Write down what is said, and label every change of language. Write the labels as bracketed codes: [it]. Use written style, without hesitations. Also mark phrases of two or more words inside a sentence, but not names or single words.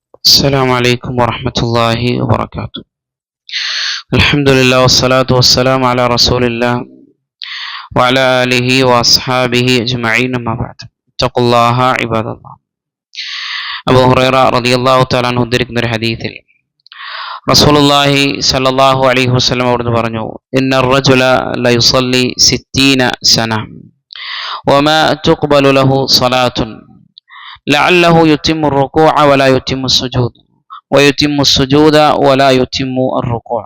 [ar] السلام عليكم ورحمة الله وبركاته. الحمد لله والصلاة والسلام على رسول الله وعلى آله وأصحابه أجمعين أما بعد. اتقوا الله عباد الله. അബൂ ഹുറൈറ رضي الله تعالى عنه [ml] ഉദ്ധരിക്കുന്ന ഒരു ഹദീസിൽ [ar] رسول الله صلى الله عليه وسلم [ml] അവിടുന്ന് പറഞ്ഞു, [ar] إن الرجل ليصلي 60 سنة وما تقبل له صلاة لعله يتم الركوع ولا يتم السجود ويتم السجود ولا يتم الركوع.